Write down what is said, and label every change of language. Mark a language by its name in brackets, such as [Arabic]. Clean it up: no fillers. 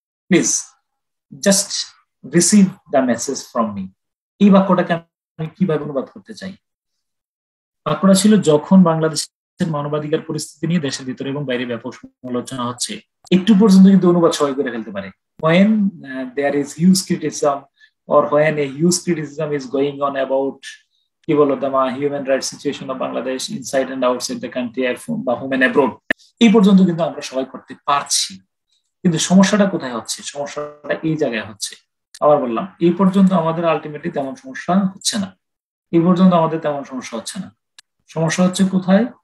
[English] Please just receive the message from me. [Bangla] এই বাক্যটাকে আমি কিভাবে অনুবাদ করতে চাই? বাক্যটা ছিল, যখন বাংলাদেশের মানবাধিকার পরিস্থিতি নিয়ে দেশের ভিতরে এবং বাইরে ব্যাপক সমালোচনা হচ্ছে, একটু পর্যন্ত কিন্তু অনুবাদ সবাই করে ফেলতে পারে। [English] when there is huge criticism or when a huge criticism is going on about [Bangla] কি বলো [English] the human rights situation of Bangladesh inside and outside the country বা home and abroad, [Bangla] এই পর্যন্ত কিন্তু আমরা সবাই করতে পারছি। কিন্তু সমস্যাটা কোথায় হচ্ছে? সমস্যাটা এই জায়গায় হচ্ছে। আবার বললাম, এই পর্যন্ত আমাদের আলটিমেটলি তেমন সমস্যা হচ্ছে না, এই পর্যন্ত আমাদের তেমন সমস্যা হচ্ছে না। সমস্যা হচ্ছে কোথায়?